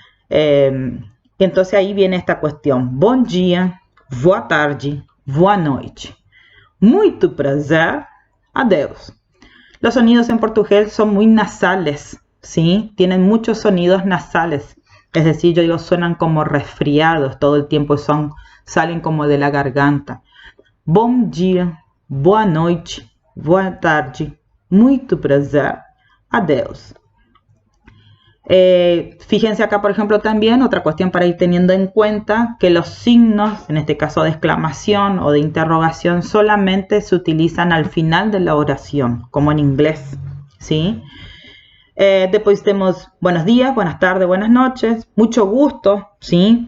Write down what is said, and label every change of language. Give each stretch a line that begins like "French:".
Spanish: Entonces ahí viene esta cuestión.
Portuguese: Bom dia, boa tarde, boa noite. Muito prazer, adeus.
Spanish: Los sonidos en portugués son muy nasales, ¿sí? Tienen muchos sonidos nasales. Es decir, yo digo, suenan como resfriados todo el tiempo, salen como de la garganta.
Portuguese: Bom dia, boa noite, boa tarde, muito prazer, adeus.
Spanish: Fíjense acá, por ejemplo, también otra cuestión para ir teniendo en cuenta que los signos, en este caso de exclamación o de interrogación, solamente se utilizan al final de la oración, como en inglés, ¿sí? Después tenemos buenos días, buenas tardes, buenas noches, mucho gusto, ¿sí?